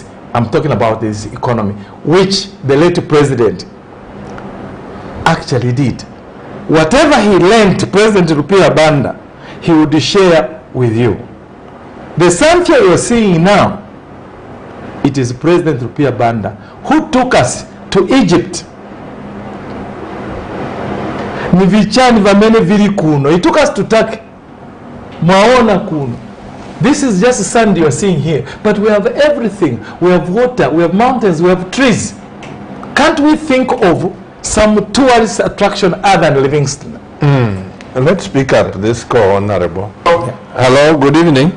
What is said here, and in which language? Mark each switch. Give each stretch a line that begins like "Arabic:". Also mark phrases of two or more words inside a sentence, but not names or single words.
English: I'm talking about this economy, which the late president actually did. Whatever he learned, President Rupiah Banda, he would share with you. The Sanfia you're seeing now, it is President Rupiah Banda who took us to Egypt.
Nyanja: Nivichani vamene vili kuno.
English: He took us to Turkey.
Nyanja: Mwaona kuno.
English: This is just sand you're seeing here. But we have everything. We have water, we have mountains, we have trees. Can't we think of some tourist attraction other than Livingston? Let's pick up this call, Honorable. Okay.